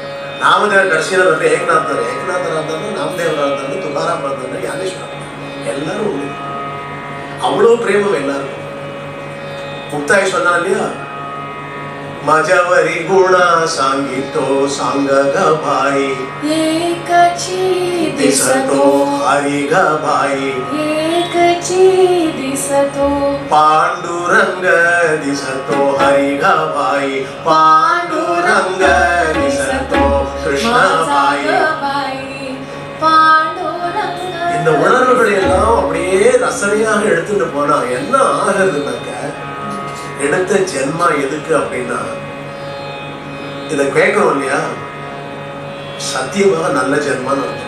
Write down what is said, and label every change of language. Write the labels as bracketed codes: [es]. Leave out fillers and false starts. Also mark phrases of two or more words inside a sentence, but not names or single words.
[ta] நாமதேவர் கடைசியில் வந்து ஏகநாதர் வந்தாலும் எல்லாரும் ஒண்ணு. அவ்வளவு பிரேமம் எல்லாரும். முக்தாய் சொன்னா இல்லையா, [mr] मजवरी गुणा सांगितो सांग ग बाई एकची दिसतो हरिग भाई एकची दिसतो पांडुरंग दिसतो हरिग भाई पांडुरंग दिसतो कृष्ण भाई. [ta] இந்த உணர்வுகளை எல்லாம் அப்படியே ரசனையாக எடுத்துட்டு போனா என்ன ஆகுதுன்னாக்க, எடுத்த ஜென்மா எதுக்கு அப்படின்னா, இதை கேட்கணும் இல்லையா, சத்தியமாக நல்ல ஜென்மான்னு அர்த்தம்.